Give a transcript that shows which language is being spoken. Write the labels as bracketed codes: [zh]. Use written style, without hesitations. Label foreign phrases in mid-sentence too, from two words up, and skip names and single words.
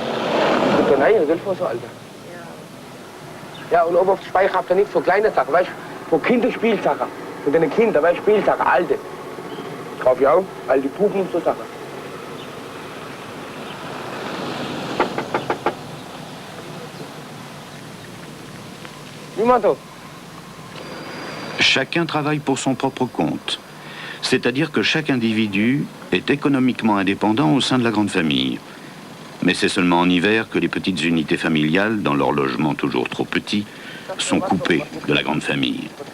[de] Und dann nein, Geld für so, Alter. Ja, und oben auf dem Speicher habt ihr nicht so kleine Sachen, weißt du? Für Kinderspielsachen. Für deine Kinder, weißt du, Spielsachen, alte. Kauf ich auch, all die Puppen und so Sachen. [fr] Chacun travaille pour son propre compte, c'est-à-dire que chaque individu est économiquement indépendant au sein de la grande famille. Mais c'est seulement en hiver que les petites unités familiales, dans leur logement toujours trop petit, sont coupées de la grande famille.